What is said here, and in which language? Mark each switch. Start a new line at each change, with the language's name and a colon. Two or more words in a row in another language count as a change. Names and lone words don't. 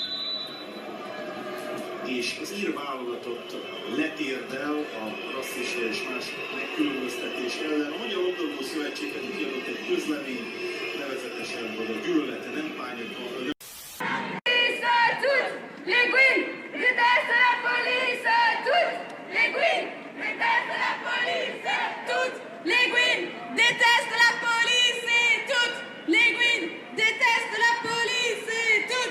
Hungarian: és az ír válogatott letérdel a rasszista és más megkülönböztetés ellen. A Magyar Labdarúgó Szövetség pedig kiadott egy közleményt, nevezetesen, hogy a gyűlölete nem bánja.
French: Les Gouines détestent la police, toutes les Gouines détestent la police, toutes les Gouines détestent la police et toutes les Gouines détestent la police et toutes.